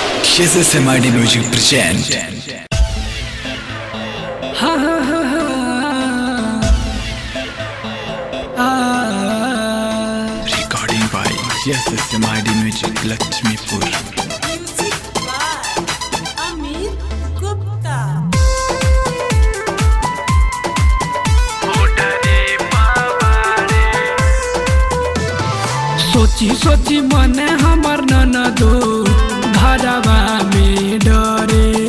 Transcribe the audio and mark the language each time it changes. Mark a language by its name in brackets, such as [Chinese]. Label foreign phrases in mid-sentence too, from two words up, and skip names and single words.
[English] SSMID Music present. Recording by SSMID Music Lakshmipur. Music by Amit Gupta. [Magahi] सोची सोची मने हमर ननदो घरवा में डरे।